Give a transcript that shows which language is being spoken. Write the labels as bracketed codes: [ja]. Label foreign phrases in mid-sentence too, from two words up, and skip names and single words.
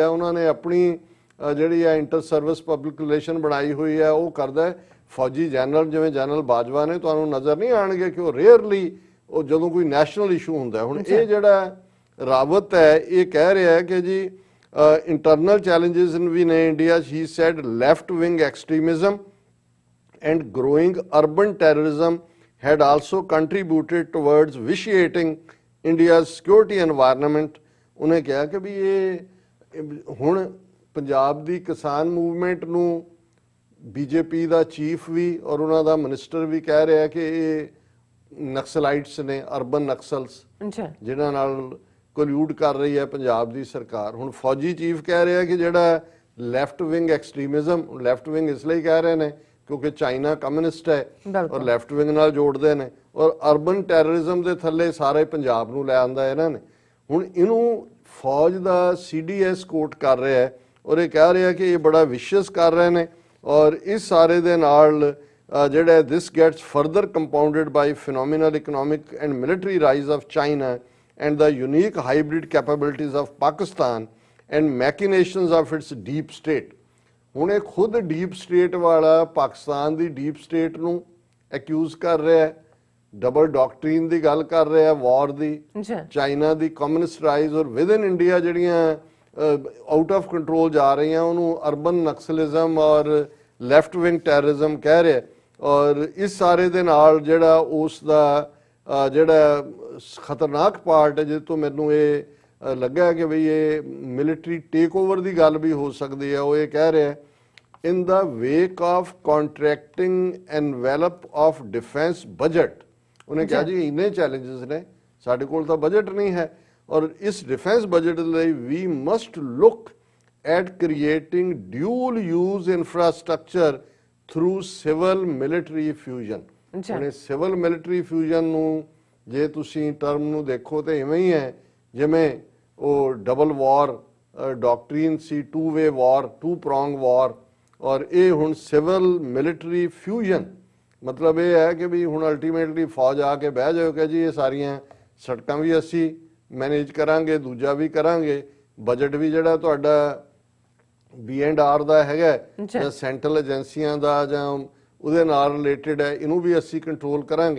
[pa] ਉਹਨਾਂ ਨੇ ਆਪਣੀ ਜਿਹੜੀ ਹੈ [en] inter service public relation [pa] ਬਣਾਈ ਹੋਈ ਹੈ, ਉਹ ਕਰਦਾ ਹੈ। ਫੌਜੀ ਜਨਰਲ ਜਿਵੇਂ ਜਨਰਲ ਬਾਜਵਾ ਨੇ ਤੁਹਾਨੂੰ ਨਜ਼ਰ ਨਹੀਂ ਆਣਗੇ ਕਿ ਉਹ ਰੇਅਰਲੀ ਉਹ ਜਦੋਂ ਕੋਈ [en] national issue [pa] ਹੁੰਦਾ। ਹੁਣ ਇਹ ਜਿਹੜਾ ਰਾਵਤ ਹੈ ਇਹ ਕਹਿ ਰਿਹਾ ਹੈ ਕਿ ਜੀ [en] internal challenges [pa] ਵੀ ਨੇ ਇੰਡੀਆ। [en] he said left wing extremism and growing urban terrorism had also contributed towards vitiating India's security environment। [pa] ਉਹਨੇ ਕਿਹਾ ਕਿ ਵੀ ਇਹ ਹੁਣ ਪੰਜਾਬ ਦੀ ਕਿਸਾਨ ਮੂਵਮੈਂਟ ਨੂੰ ਬੀਜੇਪੀ ਦਾ ਚੀਫ ਵੀ ਔਰ ਉਹਨਾਂ ਦਾ ਮਿਨਿਸਟਰ ਵੀ ਕਹਿ ਰਿਹਾ ਕਿ ਇਹ ਨਕਸਲਾਈਟਸ ਨੇ, [en] urban Naxals [pa] ਜਿਨ੍ਹਾਂ ਨਾਲ ਕੋਲਿਊਡ ਕਰ ਰਹੀ ਹੈ ਪੰਜਾਬ ਦੀ ਸਰਕਾਰ। ਹੁਣ ਫੌਜੀ ਚੀਫ ਕਹਿ ਰਿਹਾ ਕਿ ਜਿਹੜਾ [en] left wing extremism, left wing [pa] ਇਸ ਲਈ ਕਹਿ ਰਹੇ ਨੇ ਕਿਉਂਕਿ ਚਾਈਨਾ ਕਮਿਊਨਿਸਟ ਹੈ ਔਰ [en] left wing [pa] ਨਾਲ ਜੋੜਦੇ ਨੇ, ਔਰ [en] urban terrorism [pa] ਦੇ ਥੱਲੇ ਸਾਰੇ ਪੰਜਾਬ ਨੂੰ ਲੈ ਆਂਦਾ ਇਹਨਾਂ ਨੇ। ਹੁਣ ਇਹਨੂੰ ਫੌਜ ਦਾ CDS ਕੋਟ ਕਰ ਰਿਹਾ ਹੈ ਔਰ ਇਹ ਕਹਿ ਰਿਹਾ ਕਿ ਇਹ ਬੜਾ ਵਿਸ਼ਿਅਸ ਕਰ ਰਹੇ ਨੇ। ਔਰ ਇਸ ਸਾਰੇ ਦੇ ਨਾਲ ਜਿਹੜਾ [en] this gets further compounded by phenomenal economic and military rise of China and the unique hybrid capabilities of Pakistan and machinations of its deep state। [pa] ਹੁਣ ਇਹ ਖੁਦ [en] deep state [pa] ਵਾਲਾ ਪਾਕਿਸਤਾਨ ਦੀ [en] deep state [pa] ਨੂੰ ਐਕਿਊਜ਼ ਕਰ ਰਿਹਾ ਹੈ, [en] double doctrine [pa] ਦੀ ਗੱਲ ਕਰ ਰਿਹਾ ਵਾਰ ਦੀ, ਚਾਈਨਾ ਦੀ [en] communist rise [pa] ਔਰ [en] with in India [pa] ਜਿਹੜੀਆਂ [en] out of control [pa] ਜਾ ਰਹੀਆਂ ਉਹਨੂੰ [en] urban Naxalism [pa] ਔਰ [en] left wing terrorism [pa] ਕਹਿ ਰਿਹਾ। ਔਰ ਇਸ ਸਾਰੇ ਦੇ ਨਾਲ ਜਿਹੜਾ ਉਸ ਦਾ ਜਿਹੜਾ ਖਤਰਨਾਕ ਪਾਰਟ ਹੈ ਜਿਹਦੇ ਤੋਂ ਮੈਨੂੰ ਇਹ ਲੱਗਾ ਕਿ ਬਈ ਇਹ [en] military take over [pa] ਦੀ ਗੱਲ ਵੀ ਹੋ ਸਕਦੀ ਹੈ, ਉਹ ਇਹ ਕਹਿ ਰਿਹਾ [en] in the wake of contracting envelope of defense budget। [pa] ਉਹਨੇ ਕਿਹਾ ਜੀ ਇੰਨੇ ਚੈਲੰਜਸ ਨੇ, ਸਾਡੇ ਕੋਲ ਤਾਂ ਬਜਟ ਨਹੀਂ ਹੈ ਔਰ ਇਸ [en] defense budget [pa] ਲਈ ਵੀ [en] must look at creating dual use infrastructure through civil military fusion। [pa] ਹੁਣ [en] civil military fusion [pa] ਨੂੰ ਜੇ ਤੁਸੀਂ ਟਰਮ ਨੂੰ ਦੇਖੋ ਤੇ ਇਵੇਂ ਹੀ ਹੈ ਜਿਵੇਂ ਉਹ [en] double war doctrine [pa] ਸੀ, [en] two way war, two prong war, [pa] ਔਰ ਇਹ ਹੁਣ [en] civil military fusion [pa] ਮਤਲਬ ਇਹ ਹੈ ਕਿ ਵੀ ਹੁਣ ਅਲਟੀਮੇਟਲੀ ਫੌਜ ਆ ਕੇ ਬਹਿ ਜਾਓ ਕਿ ਜੀ ਇਹ ਸਾਰੀਆਂ ਸੜਕਾਂ ਵੀ ਅਸੀਂ ਮੈਨੇਜ ਕਰਾਂਗੇ, ਦੂਜਾ ਵੀ ਕਰਾਂਗੇ, ਬਜਟ ਵੀ ਜਿਹੜਾ ਤੁਹਾਡਾ B&R ਦਾ ਹੈਗਾ ਜਾਂ ਸੈਂਟਰਲ ਏਜੰਸੀਆਂ ਦਾ ਜਾਂ ਉਹਦੇ ਨਾਲ ਰਿਲੇਟਡ ਹੈ, ਇਹਨੂੰ ਵੀ ਅਸੀਂ ਕੰਟਰੋਲ ਕਰਾਂਗੇ।